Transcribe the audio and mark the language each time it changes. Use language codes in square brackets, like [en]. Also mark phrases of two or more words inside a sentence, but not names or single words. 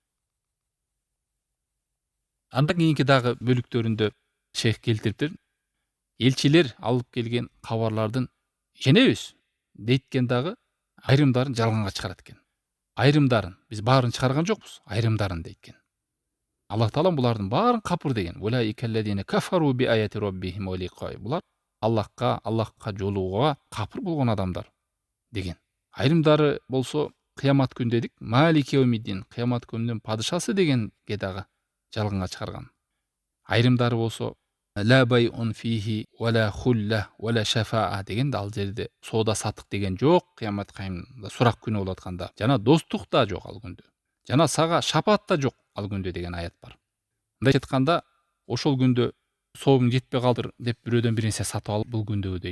[ky] Андан кийинки дагы бөлүктөрүндө шейх келтириптир. Элчилер алып келген кабарлардын ишенебиз дейткен дагы айрымдарын жалганга чыгарат экен. Айрымдарын, биз баарын чыгарган жокпуз, айрымдарын дейткен. Аллах таала булардын баарын капыр деген. [ar] أولئك الذين كفروا بآيات ربهم ولقاء. [ky] Булар Аллахка жолугуга капыр болгон адамдар деген. Айрымдары болсо кыямат күн дедик, [ar] مالك يوم الدين, [ky] кыямат күнүнүн падышасы дегенге дагы жалганга чыгарган. Айрымдары болсо [ar] لا بيع فيه ولا خلة ولا شفاعة [ky] деген ал жерде соода сатык деген жок, кыямат кайымда сурак күнү болуп атканда. Жана достук да жок ал күндө. Жана сага шапаат да жок ал күндө деген аят бар. Мындай айтканда, ошол күндө соогуң жетпей калдыр деп бирөөдөн бир нерсе сатып алып бул күндөгү дейт.